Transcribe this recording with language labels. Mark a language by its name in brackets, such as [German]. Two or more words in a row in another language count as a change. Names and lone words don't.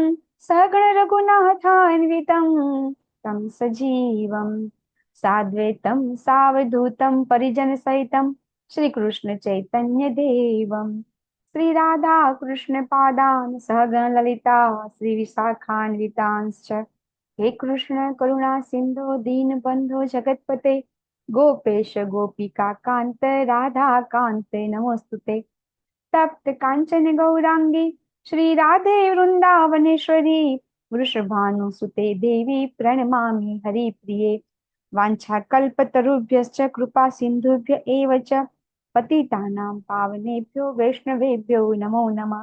[Sanskrit] સગણ રઘુનાથાન્વિતમ તમ સજીવમ સાદ્વૈતમ સાવધૂતમ પરિજન સહિતમ શ્રી કૃષ્ણ ચૈતન્ય દેવમ શ્રી રાધા કૃષ્ણ પાદાન સહગણ લલિતા શ્રી વિશાખાન્વિતાંશ્ચ હે કૃષ્ણ કરુણા સિંધુ દીનબંધો જગતપતે गोपेश गोपिका कांत राधा कांत नमोस्तुते. तप्त कांचन गौरांगी श्री राधे वृंदावनेश्वरी वृषभानुसुते देवी प्रणमामि हरिप्रिये. वाञ्छा कल्पतरुभ्यश्च कृपा सिन्धुभ्य एव च पतितानां पावनेभ्यो वैष्णवेभ्यो नमो नमः.